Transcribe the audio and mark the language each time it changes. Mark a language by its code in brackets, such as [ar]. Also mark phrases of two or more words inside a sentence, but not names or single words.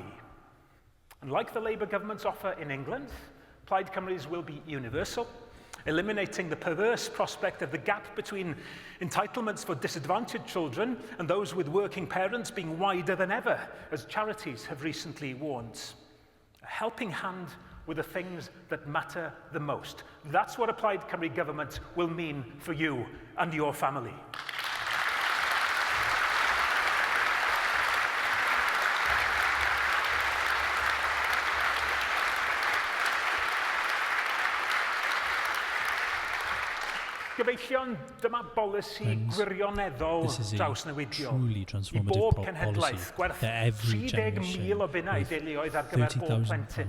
[en] And like the Labour government's offer in England, Plaid Cymru's will be universal, eliminating the perverse prospect of the gap between entitlements for disadvantaged children and those with working parents being wider than ever, as charities have recently warned. A helping hand with the things that matter the most. That's what a Plaid Cymru government will mean for you and your family. [cy] Gyfeillion, dyma bolisi gwirioneddol drawsnewidiol I bob cenhedlaeth, gwerth 30,000 o bunnau deuluoedd ar gyfer bob plentyn.